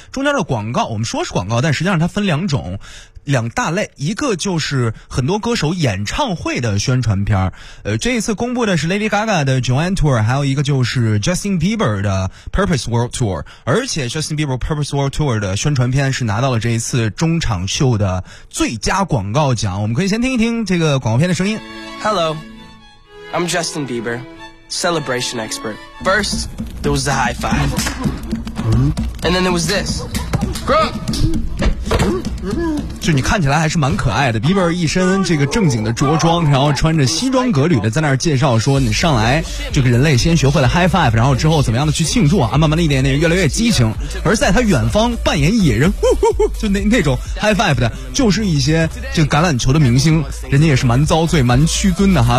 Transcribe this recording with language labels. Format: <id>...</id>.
<zh>中间的广告，我们说是广告，但实际上它分两种两大类，一个就是很多歌手演唱会的宣传片，这一次公布的是 Lady Gaga 的 Joanne Tour， 还有一个就是 Justin Bieber 的 Purpose World Tour， 而且 Justin Bieber Purpose World Tour 的宣传片是拿到了这一次中场秀的最佳广告奖。我们可以先听一听这个广告片的声音。</zh> <en>Hello I'm Justin BieberCelebration expert. First, there was the high five. And then there was this. Grow up!</en> <zh>就你看起来还是蛮可爱的，比伯一身这个正经的着装，然后穿着西装革履的在那儿介绍说，你上来这个人类先学会了 high five， 然后之后怎么样的去庆祝啊，慢慢的一点点越来越激情。而在他远方扮演野人，呼呼呼，就那种 high five 的，就是一些这个橄榄球的明星，人家也是蛮遭罪蛮屈尊的哈。</zh>